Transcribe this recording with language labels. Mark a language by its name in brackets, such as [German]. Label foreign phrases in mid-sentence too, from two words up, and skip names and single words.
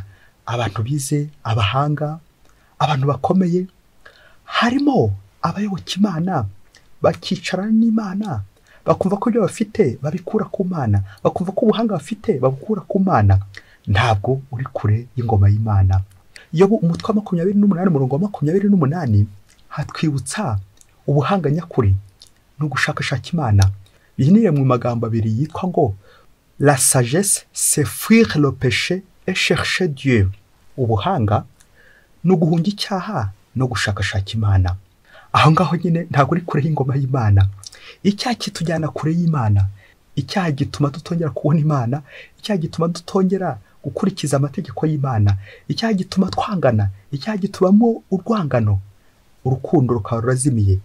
[Kinyarwanda] Abantu bize, abahanga, abantu bakomeye, harimo abayoboka Imana, bakicarana n'Imana, bakumva ko ibyo bafite babikura ku Mana, bakumva ko ubuhanga bafite babukura ku Mana. Ntabwo uri kure y'ingoma y'Imana. Yobu umutwe wa 28 umurongo wa 28 hatwibutsa ubuhanga nyakuri no gushakashaka Imana. Bihinire mu magambo abiri yitwa ngo [French] la sagesse c'est fuir le péché et chercher Dieu. [Kinyarwanda] Ubuhanga no guhunga icyaha no gushakashaka Imana. Aho ngaho nyine ntabwo uri kure y'ingoma y'Imana. Icyaha kitujyana kure y'Imana, icyaha gituma tutongera kubona Imana, icyaha gituma tutongera gukurikiza amategeko y'Imana, icyaha gituma twangana, icyaha gitubamo urwangano, urukundo rukaba rurazimiye.